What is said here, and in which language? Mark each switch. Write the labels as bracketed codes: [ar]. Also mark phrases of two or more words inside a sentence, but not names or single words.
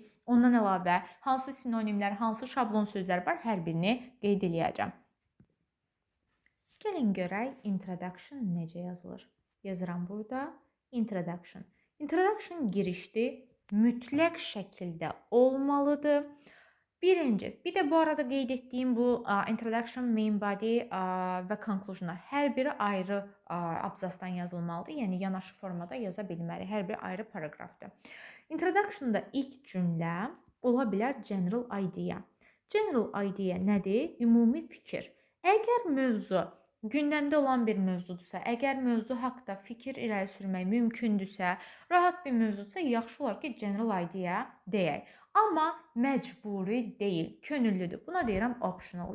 [az] Ondan əlavə hansı sinonimlər, hansı şablon sözlər var, hər birini qeyd eləyəcəm. Gəlin görək introduction necə yazılır. Yazıram burada introduction. Introduction girişdir, mütləq şəkildə olmalıdır. Birinci, bir də bu arada qeyd etdiyim bu introduction, [en] main body [az] və conclusionlar hər biri ayrı abzasdan yazılmalıdır. Yəni yanaşı formada yaza bilmərik. Hər biri ayrı paragrafdır. Introduction'da ilk cümlə ola bilər [en] general idea. General idea [az] nədir? Ümumi fikir. Əgər mövzu gündəmdə olan bir mövzudursa, əgər mövzu haqqında fikir irəli sürmək mümkündürsə, rahat bir mövzudursa, yaxşı olar ki, [en] general idea [az] deyək. Amma məcburi deyil, könüllüdür. Buna deyirəm optional.